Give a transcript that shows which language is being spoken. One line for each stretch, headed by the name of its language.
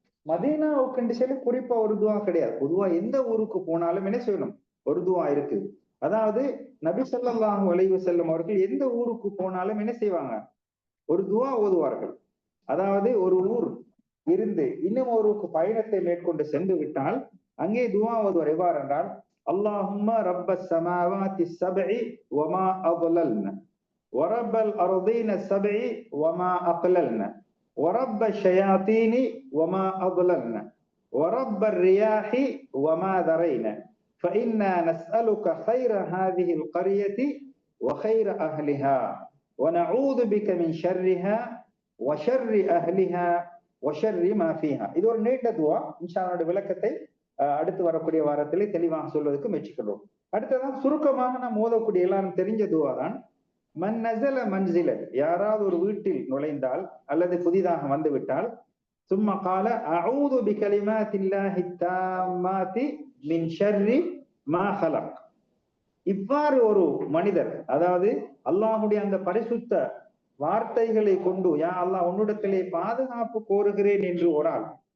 Tamil: மதீனாவுக்கு சொல்லி குறிப்பா ஒரு துவா கிடையாது. பொதுவா எந்த ஊருக்கு போனாலும் என்ன செய்யணும், ஒரு துவா இருக்கு. அதாவது நபி ஸல்லல்லாஹு அலைஹி வஸல்லம் அவர்கள் எந்த ஊருக்கு போனாலும் என்ன செய்வாங்க, ஒரு துவா ஓதுவார்கள். அதாவது ஒரு ஊர் இருந்து இன்னும் ஊருக்கு பயணத்தை மேற்கொண்டு சென்று விட்டால் அங்கே துவா ஓதுவார். எவ்வாறு என்றால்,
Arabic: அல்லாஹும்ம ரப்பஸ் ஸமாவாத்தி ஸப்இ வமா அضللنا ورب الأرضين السبع وما أقللنا ورب الشياطين وما أضللنا ورب الرياح وما ذرينا فإنا نسألك خير هذه القرية وخير أهلها ونعوذ بك من شرها وشر أهلها وشر ما فيها.
Tamil: இது ஒரு நீண்ட துவா. இன்ஷா அல்லாஹ் விளக்கத்தை அடுத்து வரக்கூடிய வாரத்திலே தெளிவாக சொல்வதற்கு முயற்சிக்கிறோம். அடுத்ததான் சுருக்கமாக நாம் ஓதக்கூடிய எல்லாரும் தெரிஞ்ச துவா தான்,
Arabic: மன் நஸல மன்சிலன்,
Tamil: யாராவது ஒரு வீட்டில் நுழைந்தால் அல்லது புதிதாக வந்து விட்டால், சும்ம கால
Arabic: அஊது பிகலிமாத்தில்லாஹி தாம்மாத்தி மின் ஷர்ரி மா ஹலக்,
Tamil: இவ்வாறு ஒரு மனிதர், அதாவது அல்லாஹுடைய அந்த பரிசுத்த வார்த்தைகளை கொண்டு யா அல்லாஹ் உன்னிடத்திலே பாதுகாப்பு கோருகிறேன் என்று ஒரு ஆள்